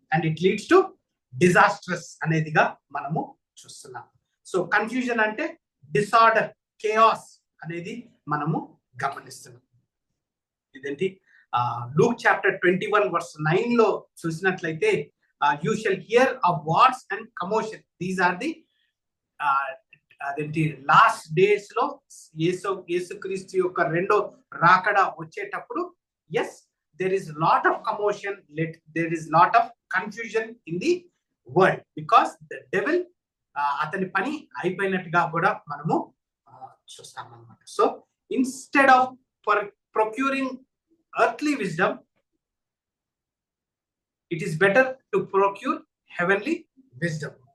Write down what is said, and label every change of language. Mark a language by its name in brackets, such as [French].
[English] and it leads to disastrous [Telugu] అనేదిగా మనము చూస్తున్నాం. So confusion అంటే డిసార్డర్, కేయాస్ అనేది మనము గమనిస్తున్నాం. ఇదేంటి [English] Luke chapter 21 verse 9 [Telugu] లో చూసినట్లయితే [English] you shall hear of wars and commotion, these are the [Telugu] అదేంటి [English] last days [Telugu] లో యేసుక్రీస్తు యొక్క రెండో రాకడ వచ్చేటప్పుడు, [English] yes there is lot of commotion, there is lot of confusion in the world because the devil [Telugu] atani pani అయిపోయినట్టుగా కూడా మనము చూస్తాం అన్నమాట. [English] So instead of procuring earthly wisdom, it is better to procure heavenly wisdom.